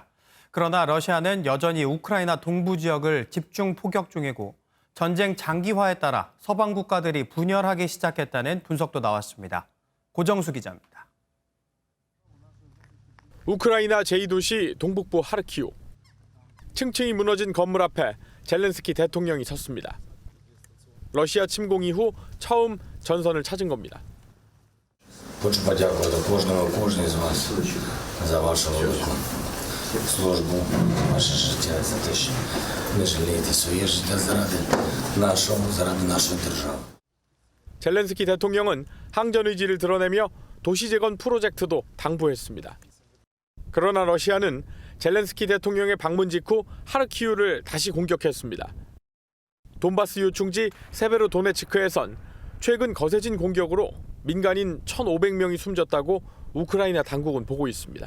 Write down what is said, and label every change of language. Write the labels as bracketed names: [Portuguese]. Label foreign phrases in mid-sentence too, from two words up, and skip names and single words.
[Korean] 그러나 러시아는 여전히 우크라이나 동부 지역을 집중 포격 중이고 전쟁 장기화에 따라 서방 국가들이 분열하기 시작했다는 분석도 나왔습니다. 고정수 기자입니다. 우크라이나 제2도시 동북부 하르키우. 층층이 무너진 건물 앞에 젤렌스키 대통령이 섰습니다. 러시아 침공 이후 처음 전선을 찾은 겁니다. [Ukrainian] Хочу подякувати кожному, кожній з вас за вашу велику службу, ваше життя, за те, що не жалієте своє життя заради нашої держави. [Korean] 젤렌스키 대통령은 항전 의지를 드러내며 도시 재건 프로젝트도 당부했습니다. 그러나 러시아는 젤렌스키 대통령의 방문 직후 하르키우를 다시 공격했습니다. 돈바스 요충지 세베로도네츠크에선 최근 거세진 공격으로 민간인 1,500명이 숨졌다고 우크라이나 당국은 보고 있습니다.